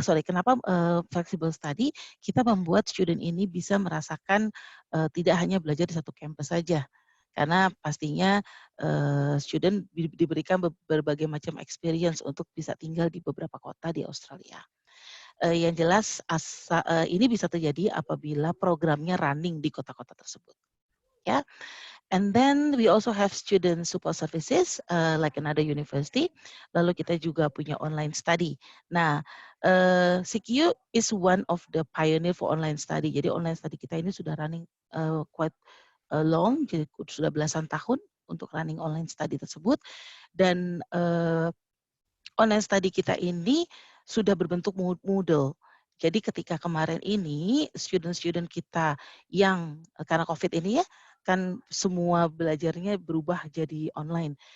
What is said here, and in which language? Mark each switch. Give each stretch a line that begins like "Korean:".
Indonesian: Kenapa flexible study? Kita membuat student ini bisa merasakan tidak hanya belajar di satu kampus saja, karena pastinya student diberikan berbagai macam experience untuk bisa tinggal di beberapa kota di Australia. Yang jelas ini bisa terjadi apabila programnya running di kota-kota tersebut. Ya.
English: And then we also have student support services like another university.
Indonesian: Lalu kita juga punya online study.
English: Nah, CQ is one of the pioneer for online study.
Indonesian: Jadi online study kita ini sudah running
English: quite long,
Indonesian: jadi sudah belasan tahun untuk running online study tersebut. Dan online study kita ini sudah berbentuk Moodle. Jadi ketika kemarin ini student-student kita yang karena COVID ini ya, kan semua belajarnya berubah jadi online.